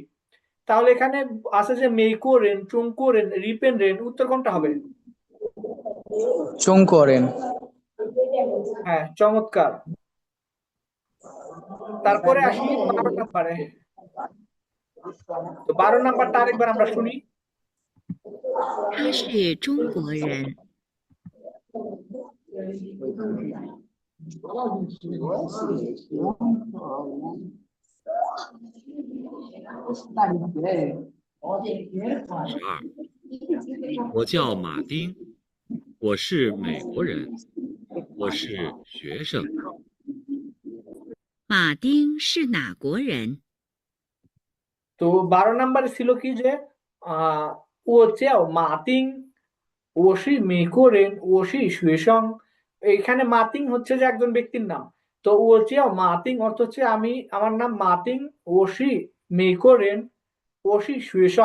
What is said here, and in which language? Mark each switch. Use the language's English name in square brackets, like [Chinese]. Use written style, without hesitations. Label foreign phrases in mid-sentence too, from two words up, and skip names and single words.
[Bangla] তাহলে এখানে আছে যে [Chinese] 美国人, 中国人, 日本人, [Bangla] উত্তর কোনটা হবে? [Chinese] চোংকোরেন। [Bangla] হ্যাঁ, চমৎকার। তারপরে আসি 12 নম্বরে। তো 12 নাম্বারটা আরেকবার আমরা শুনি। [Chinese] 他是中国人。 12，我叫马丁，我是美国人，我是学生。马丁是哪国人？ [Bangla] তো 12 নাম্বারে ছিল কি যে [Chinese] 我叫马丁我是美国人我是学生. [Bangla] এইখানে মাতিং হচ্ছে যে একজন ব্যক্তির নাম। তো [Chinese] 我叫马丁 [Bangla] অর্থ হচ্ছে আমি, আমার নাম মাতিং [Chinese] 我是美国人我是学生.